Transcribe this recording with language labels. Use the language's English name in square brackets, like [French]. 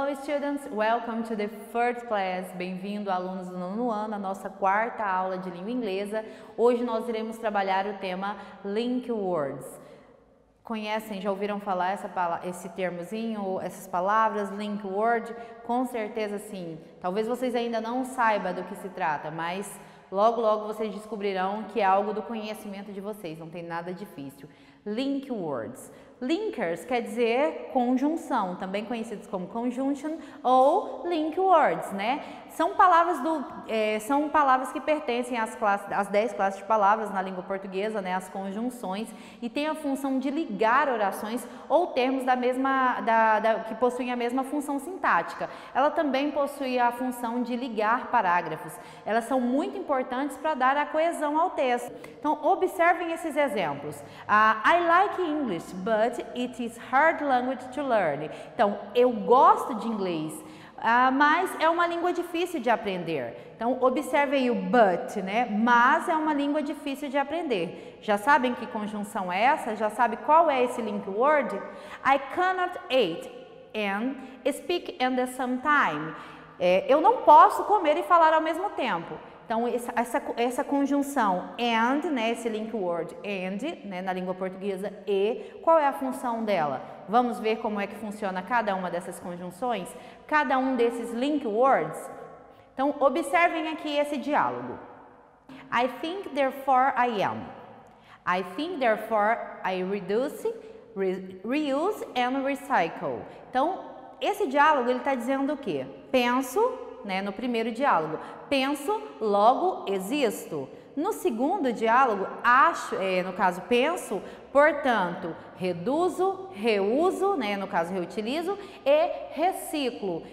[English] students, welcome to the first class. [Portuguese] Bem-vindo, alunos do nono ano, à nossa quarta aula de língua inglesa. Hoje nós iremos trabalhar o tema Link Words. Conhecem, já ouviram falar esse termozinho, essas palavras, link word? Com certeza sim. Talvez vocês ainda não saibam do que se trata, mas logo vocês descobrirão que é algo do conhecimento de vocês, não tem nada difícil. Link words. Linkers quer dizer conjunção, também conhecidos como conjunction ou link words, né? São palavras que pertencem às 10 classes de palavras na língua portuguesa, né? As conjunções, e tem a função de ligar orações ou termos que possuem a mesma função sintática. Ela também possui a função de ligar parágrafos. Elas são muito importantes para dar a coesão ao texto. Então, observem esses exemplos. [English] I like English, but it is hard language to learn. [Portuguese] Então, eu gosto de inglês, mas é uma língua difícil de aprender. Então, observe aí o but, né? Mas é uma língua difícil de aprender. Já sabem que conjunção é essa? Já sabe qual é esse link word? [English] I cannot eat and speak at the same time. [Portuguese] Eu não posso comer e falar ao mesmo tempo. Então, essa conjunção and, né, esse link word and, né, na língua portuguesa, e, qual é a função dela? Vamos ver como é que funciona cada uma dessas conjunções, cada um desses link words? Então, observem aqui esse diálogo. [English] I think, therefore I am. I think, therefore I reduce, reuse and recycle. [Portuguese] Então, esse diálogo, ele está dizendo o quê? Penso, né, no primeiro diálogo, penso, logo existo. No segundo diálogo, acho, no caso penso, portanto, reduzo, reuso, né, no caso reutilizo, e reciclo.